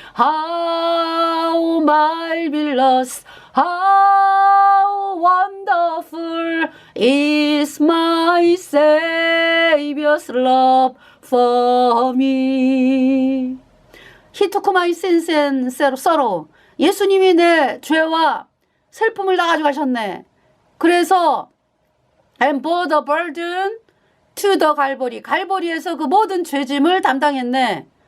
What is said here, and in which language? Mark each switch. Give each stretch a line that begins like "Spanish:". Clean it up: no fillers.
English: How marvelous, how wonderful is my Savior's love for me. He took my sins and sorrow.
Korean: 예수님이 내 죄와 슬픔을 다 가져가셨네. 그래서
English: and bore the burden to the 갈보리.
Korean: 갈보리에서 그 모든 죄짐을 담당했네.